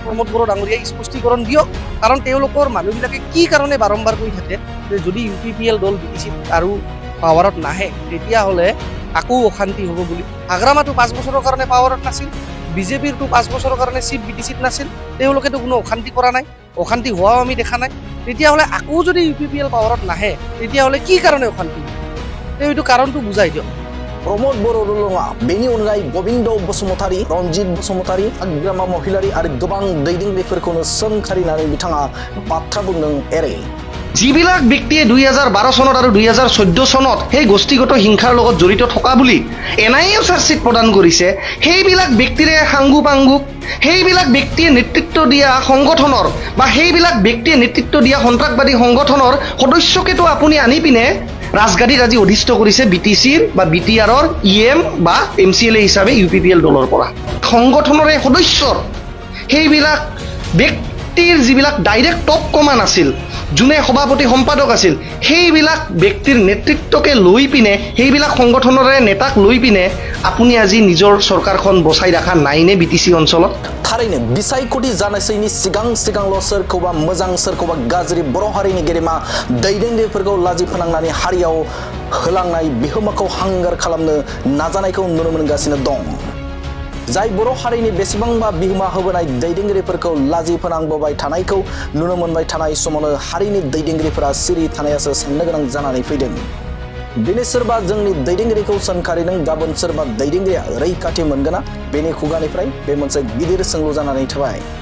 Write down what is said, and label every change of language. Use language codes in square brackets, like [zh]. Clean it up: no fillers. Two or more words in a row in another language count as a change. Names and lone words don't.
[as] প্ৰমোদ বড়ো ডাঙৰীয়াই স্পষ্টীকৰণ দিয়ক কাৰণ তেওঁলোকৰ মানুহবিলাকে কি কাৰণে বাৰম্বাৰ কৈ থাকে যে যদি UPPL দল বিটিচিত আৰু পাৱাৰত নাহে তেতিয়াহ'লে আকৌ অশান্তি হ'ব বুলি হাগ্ৰামাটো 5 বছৰৰ কাৰণে পাৱাৰত নাছিল বিজেপিৰটো 5 বছৰৰ কাৰণে চিফ বিটিচিত নাছিল তেওঁলোকেতো কোনো অশান্তি কৰা নাই অশান্তি হোৱাও আমি দেখা নাই তেতিয়াহ'লে আকৌ যদি UPPL পাৱাৰত নাহে তেতিয়াহ'লে কি কাৰণে অশান্তি এইটো কাৰণটো বুজাই দিয়ক [brx] प्रमोद बर' नङा बेनि अनगायै गोविन्द बसुमतारी रन्जित बसुमतारी हाग्रामा महिलारी आरो गोबां दैदेनगिरिफोरखौनो सोंखारिनानै बिथाङा बाथ्रा बुंदों एरै [as] যিবিলাক ব্যক্তিয়ে 2012 চনত আৰু 2014 চনত সেই গোষ্ঠীগত হিংসাৰ লগত জড়িত থকা বুলি এনআইএ চাৰ্জশ্বিট প্ৰদান কৰিছে সেইবিলাক ব্যক্তিৰে সাংগু পাংগুক সেইবিলাক ব্যক্তিয়ে নেতৃত্ব দিয়া সংগঠনৰ বা সেইবিলাক ব্যক্তিয়ে নেতৃত্ব দিয়া সন্ত্ৰাসবাদী সংগঠনৰ সদস্যকেতো আপুনি আনি পিনে ৰাজগাদীত আজি অধিষ্ঠ কৰিছে বিটিচিৰ বা বিটিআৰৰ ইএম বা MCLA হিচাপে UPPL দলৰ পৰা সংগঠনৰে সদস্যৰ সেইবিলাক ব্যক্তিৰ যিবিলাক [en] direct top command [as] আছিল যোনে সভাপতি সম্পাদক আছিল সেইবিলাক ব্যক্তিৰ নেতৃত্বকে লৈ পিনে সেইবিলাক সংগঠনৰে নেতাক লৈ পিনে আপুনি আজি নিজৰ চৰকাৰখন বচাই ৰাখা নাইনে বিটিচি অঞ্চলত [brx] थारैनो बिसायख'थि जानायनि सिगांल' सोरखौबा मोजां सोरखौबा गाज्रि बर' हारिनि गेदेमा दैदेनगिरिफोरखौ लाजि फोनांनानै हारियाव होलांनाय बिहोमाखौ हांगार खालामनो नाजानायखौ नुनो मोनगासिनो दं जाय बर' हारिनि बेसेबांबा बिहोमा होबोनाय दैदेनगिरिफोरखौ लाजि फोनांबोबाय थानायखौ नुनो मोनबाय थानाय समावनो हारिनि दैदेनगिरिफोरा सिरि थानायासो साननो गोनां जानानै फैदों दिनै सोरबा जोंनि दैदेनगिरिखौ सोंखारिदों गाबोन सोरबा दैदेनगिरिया रैखाथि मोनगोना बेनि खुगानिफ्राय बे मोनसे गिदिर सोंलु जानानै थाबाय